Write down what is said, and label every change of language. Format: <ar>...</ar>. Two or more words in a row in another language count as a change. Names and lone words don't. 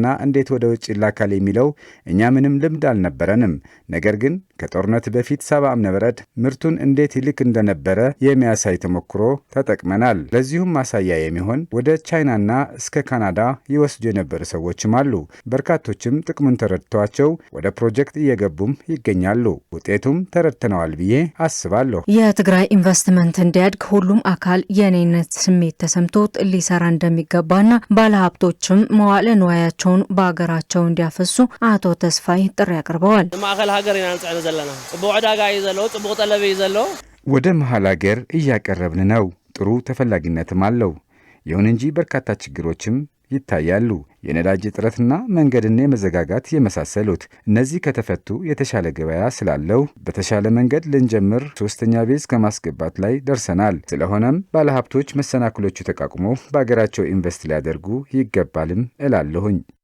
<am>እንዴት ወደ ውጭ ይላካል የሚለው እኛ ምንም ልምድ አልነበረንም። ነገር ግን ከጦርነት በፊት ሳባ እምነበረድ ምርቱን እንዴት ይልክ እንደነበረ የሚያሳይ ተሞክሮ ተጠቅመናል። ለዚሁም ማሳያ የሚሆን ወደ ቻይናና እስከ ካናዳ ይወስዱ የነበሩ ሰዎችም አሉ። በርካቶችም ጥቅሙን ተረድተዋቸው ወደ ፕሮጀክት እየገቡም ይገኛሉ። ውጤቱም ተረድተነዋል ብዬ አስባለሁ። የትግራይ ኢንቨስትመንት እንዲያድግ ሁሉም አካል የኔነት ስሜት ተሰምቶት ሊሰራ እንደሚገባና ባለሀብቶችም መዋዕለ ንዋያቸውን በሀገራቸው እንዲያፈሱ አቶ ተስፋይ ጥሪ አቅርበዋል።</am> <ti>ማዕከል ሀገር ያንጻነ ዘለና ጽቡቅ ዕዳጋ እዩ ዘሎ፣ ጽቡቅ ጠለብ እዩ ዘሎ።</ti> <am>ወደ መሀል ሀገር እያቀረብን ነው። ጥሩ ተፈላጊነትም አለው። ይሁን እንጂ በርካታ ችግሮችም ይታያሉ። የነዳጅ እጥረትና መንገድና የመዘጋጋት የመሳሰሉት። እነዚህ ከተፈቱ የተሻለ ገበያ ስላለው በተሻለ መንገድ ልንጀምር ሶስተኛ ቤዝ ከማስገባት ላይ ደርሰናል። ስለሆነም ባለሀብቶች መሰናክሎቹ ተቃቁሞ በሀገራቸው ኢንቨስት ሊያደርጉ ይገባልም እላለሁኝ።</am>